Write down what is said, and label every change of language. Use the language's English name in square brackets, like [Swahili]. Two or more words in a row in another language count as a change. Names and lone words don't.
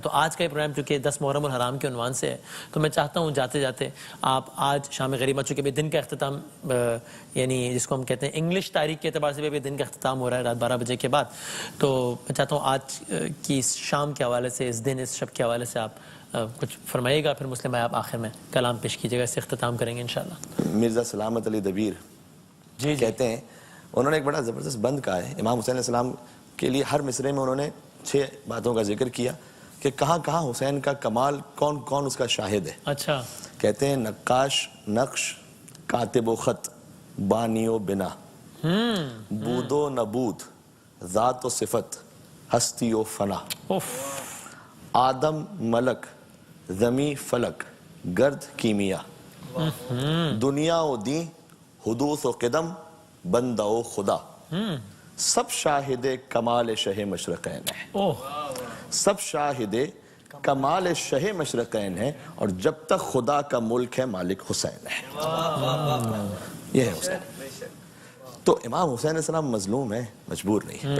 [Urdu] تو آج کا یہ پروگرام چونکہ 10 محرم الحرام کے عنوان سے ہے تو میں چاہتا ہوں جاتے جاتے آپ آج شام غریبہ، چونکہ بھی دن کا اختتام یعنی جس کو ہم کہتے ہیں انگلش تاریخ کے اعتبار سے بھی دن کا اختتام ہو رہا ہے رات 12 بجے کے بعد، تو میں چاہتا ہوں آج کی اس شام کے حوالے سے، اس دن اس شب کے حوالے سے آپ کچھ فرمائیے گا، پھر مسلم بھائی آپ آخر میں کلام پیش کیجیے گا، اس سے اختتام کریں گے انشاءاللہ. مرزا سلامت علی دبیر جی کہتے ہیں، انہوں نے ایک بڑا زبردست بند کہا ہے امام حسین علیہ السلام کے لیے. ہر مصرعے میں انہوں نے 6 باتوں کا ذکر کیا کہ کہاں کہاں حسین کا کمال، کون کون اس کا شاہد ہے. اچھا. کہتے ہیں نقاش نقش، کاتب و خط، بانی و بنا، بود و نبود، ذات و صفت، ہستی و فنا، آدم ملک، زمیں فلک، گرد کیمیا، دنیا و دین، حدوث و قدم، بندہ و خدا، سب شاہد کمال شہ مشرقین ہے. سب شاہد کمال شہ مشرقین ہے، اور جب تک خدا کا ملک ہے مالک حسین ہے. یہ ہے حسین. تو امام حسین علیہ السلام مظلوم ہے، مجبور نہیں ہے.